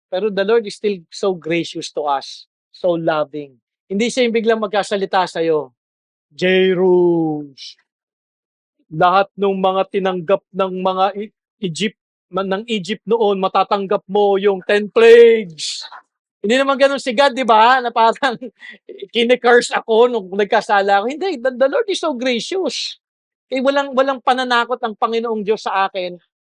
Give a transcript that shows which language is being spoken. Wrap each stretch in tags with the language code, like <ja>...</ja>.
<tl>Pero</tl> <en>the Lord is still so gracious to us. So loving.</en> <tl>Hindi siya yung biglang magkasalita sa'yo. J-Rose, lahat ng mga tinanggap ng mga ng Egypt noon, matatanggap mo yung 10 plagues. Hindi naman ganun si God, di ba? Na parang kine-curse ako nung nagkasala ako.</tl> <en>Hindi, the Lord is so gracious.</en> <tl>Walang pananakot ang Panginoong Diyos sa akin.</tl>